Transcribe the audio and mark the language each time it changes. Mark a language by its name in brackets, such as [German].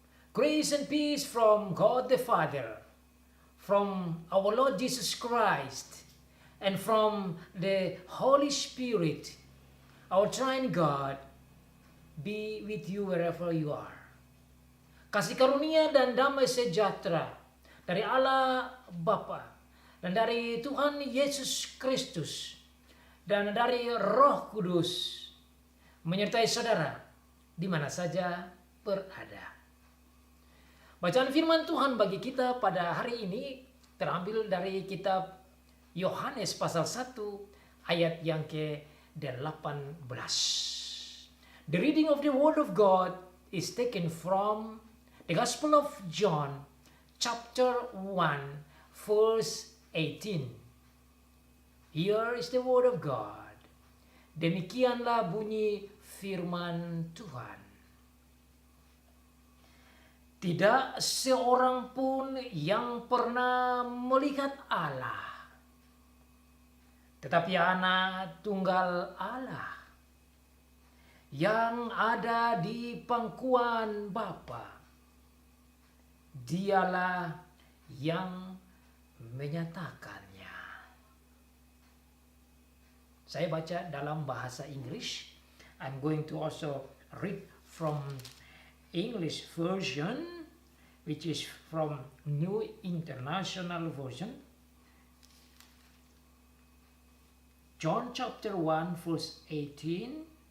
[English] Grace and peace from God the Father, from our Lord Jesus Christ, and from the Holy Spirit, our Triune God, be with you wherever you are. [Indonesian] Kasih karunia dan damai sejahtera dari Allah Bapa dan dari Tuhan Yesus Kristus dan dari Roh Kudus menyertai saudara di mana saja berada. Bacaan firman Tuhan bagi kita pada hari ini terambil dari kitab Yohanes pasal 1 ayat yang ke-18. [English] The reading of the Word of God is taken from the Gospel of John chapter 1 verse 18. Here is the Word of God. [Indonesian] Demikianlah bunyi firman Tuhan. Tidak seorang pun yang pernah melihat Allah, tetapi Anak Tunggal Allah yang ada di pangkuan Bapa, Dialah yang menyatakannya. Saya baca dalam bahasa Inggris. [English] I'm going to also read from English version, which is from New International Version. John chapter 1 verse 18.